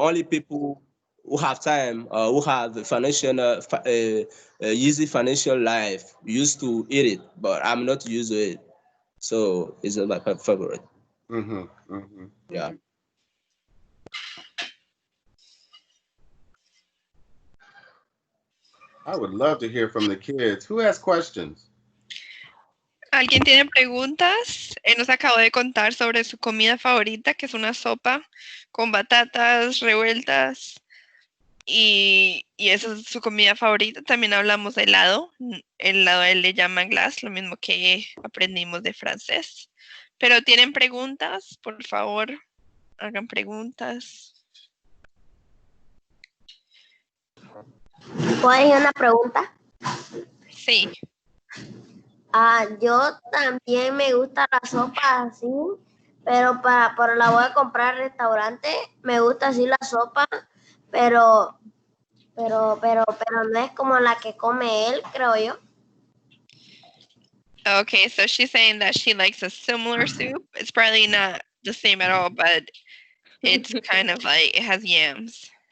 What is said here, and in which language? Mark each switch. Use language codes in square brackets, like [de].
[en] only people who have time, who have the financial, easy financial life used to eat it, but I'm not used to it. So it's not my favorite. Mhm. Mhm. Yeah. I would love to hear from the kids. Who has questions? [es] ¿Alguien tiene preguntas? Él nos acabó de contar sobre su comida favorita, que es una sopa con batatas revueltas. Y esa es su comida favorita. También hablamos de helado. El helado a él le llaman glace, lo mismo que aprendimos de francés. Pero tienen preguntas, por favor, hagan preguntas. ¿Puedo hacer una pregunta? Sí. Yo también me gusta la sopa así, pero por la voy a comprar al restaurante. Me gusta así la sopa, pero no es como la que come él, creo yo. [en] Okay, so she's saying that she likes a similar soup. It's probably not the same at all, but it's kind of like it has yams.